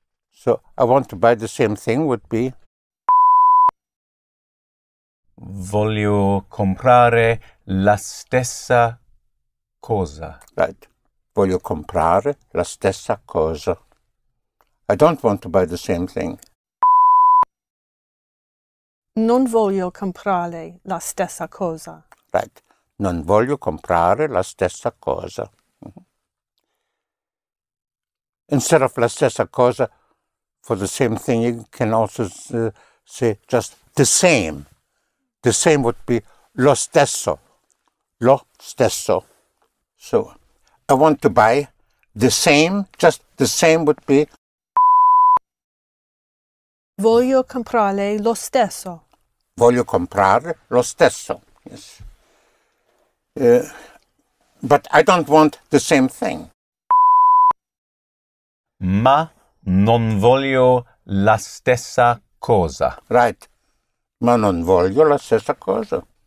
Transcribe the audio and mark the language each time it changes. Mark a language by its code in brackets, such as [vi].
[en] So I want to buy the same thing would be [it] Voglio comprare la stessa cosa. [en] right. [it] Voglio comprare la stessa cosa. [en] I don't want to buy the same thing. [it] Non voglio comprare la stessa cosa. [en] Right. [it] Non voglio comprare la stessa cosa. [en] Instead of la stessa cosa, for the same thing, you can also say just the same. The same would be [it] lo stesso. Lo stesso. [en] So, I want to buy the same. Just the same would be [it] Voglio comprare lo stesso. voglio comprare lo stesso. [en] Yes. But I don't want the same thing. [it] Ma non voglio la stessa cosa. [en] Right. [it] Ma non voglio la stessa cosa.